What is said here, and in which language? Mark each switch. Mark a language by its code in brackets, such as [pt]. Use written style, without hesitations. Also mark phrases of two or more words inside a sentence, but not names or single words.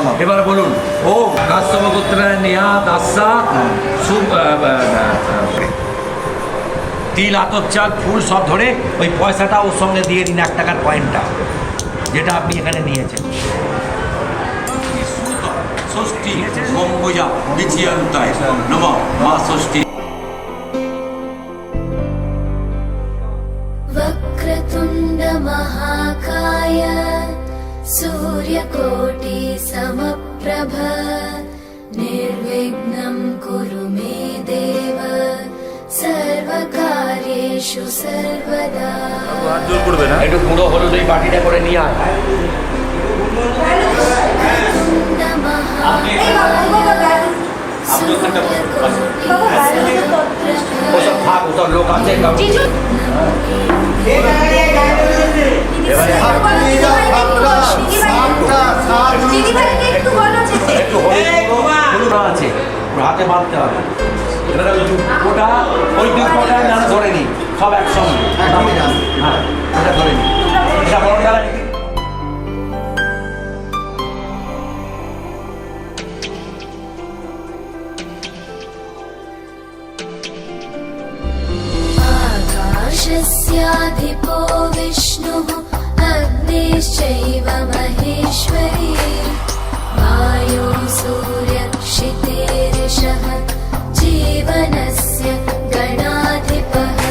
[bn] এবার বলুন ওম কাশ্যপ গোত্রের নেহা দাসা তিল আতর চাল ফুল সব ধরে ওই পয়সাটা ওর সঙ্গে দিয়ে দিন 1 টাকার কয়েনটা যেটা আপনি এখানে নিয়েছেন [sa] ষষ্ঠী গম্বুজা বিচিয়ন্তায় নমঃ [bn] মা ষষ্ঠী [sa] वक्रतुण्ड महाकाय सूर्यकोटि समप्रभ निर्विघ्नं कुरु मे देव सर्वकार्येषु सर्वदा [bn] একটু গুঁড়ো হলুদ ওই বাটিটা করে নিয়ে আয় [sa] वक्रतुण्ड महाकाय सूर्यकोटि [bn] ওসব থাক ওসব লোক আছে একটু হলুদ আছে ওর হাতে বাঁধতে হবে এবারে ওটা ওই দুই কটা না ধরে নি সব একসঙ্গে হ্যাঁ ওটা ধরে নি এটা বড় ডালা [sa] आकाशस्याधिपो विष्णुः अग्निश्चैव महेश्वरी वायु सूर्यक्षितेरिषः जीवनस्य गणाधिपः